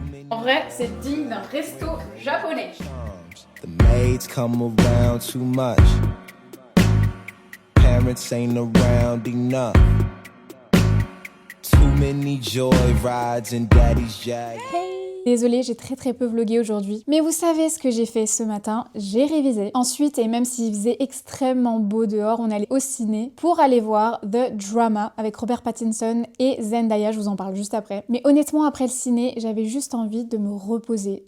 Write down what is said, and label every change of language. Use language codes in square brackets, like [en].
[fr] En vrai c'est digne d'un resto japonais. [en] The maids come around too much. Parents ain't around enough. Too many joy rides in daddy's jag. [fr] Désolée, j'ai très peu vlogué aujourd'hui. Mais vous savez ce que j'ai fait ce matin, j'ai révisé. Ensuite, et même s'il faisait extrêmement beau dehors, on allait au ciné pour aller voir The Drama avec Robert Pattinson et Zendaya, je vous en parle juste après. Mais honnêtement, après le ciné, j'avais juste envie de me reposer.